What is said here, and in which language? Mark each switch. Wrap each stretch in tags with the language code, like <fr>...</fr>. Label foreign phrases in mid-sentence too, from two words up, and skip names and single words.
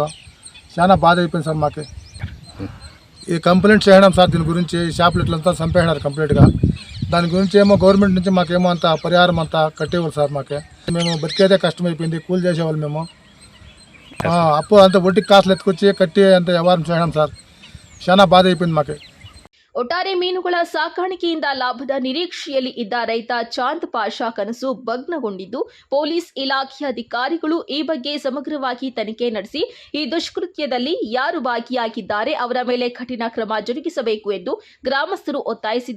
<te>చాలా బాధ అయిపోయింది సార్ మాకు. ఈ కంప్లైంట్ చేయడం సార్ దీని గురించి. ఈ చేపలు ఇట్లంతా చంపేసినారు కంప్లీట్గా. దాని గురించి ఏమో గవర్నమెంట్ నుంచి మాకేమో అంత పరిహారం అంతా కట్టేవాళ్ళు సార్ మాకే. మేము బతికేదే కష్టమైపోయింది. కూలి చేసేవాళ్ళు మేము. అప్పు అంత వడ్డీకి కాసులు ఎత్తుకొచ్చి కట్టి అంత వ్యవహారం చేయడం సార్. చాలా ಬಾಧ అయిపోయింది మాకు.</te> <kn>ಒಟ್ಟಾರೆ ಮೀನುಗಳ ಸಾಕಾಣಿಕೆಯಿಂದ ಲಾಭದ ನಿರೀಕ್ಷೆಯಲ್ಲಿ ಇದ್ದ ರೈತ ಚಾಂದ್ ಪಾಷಾ ಕನಸು ಭಗ್ನಗೊಂಡಿದ್ದು, ಪೊಲೀಸ್ ಇಲಾಖೆಯ ಅಧಿಕಾರಿಗಳು ಈ ಬಗ್ಗೆ ಸಮಗ್ರವಾಗಿ ತನಿಖೆ ನಡೆಸಿ ಈ ದುಷ್ಕೃತ್ಯದಲ್ಲಿ ಯಾರು ಭಾಗಿಯಾಗಿದ್ದಾರೆ ಅವರ ಮೇಲೆ ಕಠಿಣ ಕ್ರಮ ಜರುಗಿಸಬೇಕು ಎಂದು ಗ್ರಾಮಸ್ಥರು ಒತ್ತಾಯಿಸಿದ್ದಾರೆ.</kn>